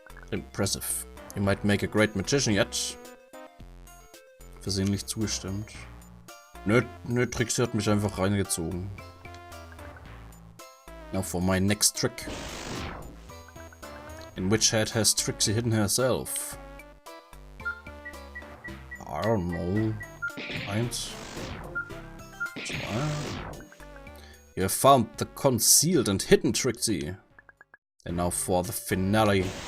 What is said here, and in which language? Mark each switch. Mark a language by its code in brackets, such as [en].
[en] Impressive. You might make a great magician yet. [de] Versehentlich zugestimmt. Nö, Trixie hat mich einfach reingezogen. [en] Now for my next trick. In which head has Trixie hidden herself? I don't know. 1, 2. You have found the concealed and hidden Trixie. And now for the finale.